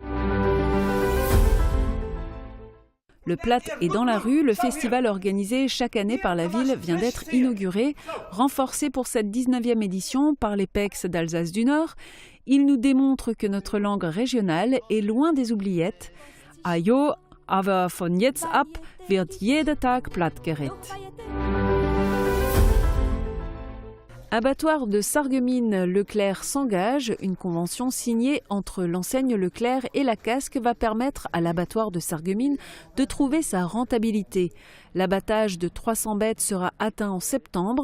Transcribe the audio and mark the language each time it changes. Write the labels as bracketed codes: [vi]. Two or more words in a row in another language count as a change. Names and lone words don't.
[fr] Le Plat est dans la rue. Le festival organisé chaque année par la ville vient d'être inauguré, renforcé pour cette 19e édition par les PEX d'Alsace du Nord. Il nous démontre que notre langue régionale est loin des oubliettes. [de] Ajo, aber von jetzt ab wird jeder Tag platt geredet. [fr] Abattoir de Sarreguemines, Leclerc s'engage. Une convention signée entre l'enseigne Leclerc et la Casque va permettre à l'abattoir de Sarreguemines de trouver sa rentabilité. L'abattage de 300 bêtes sera atteint en septembre.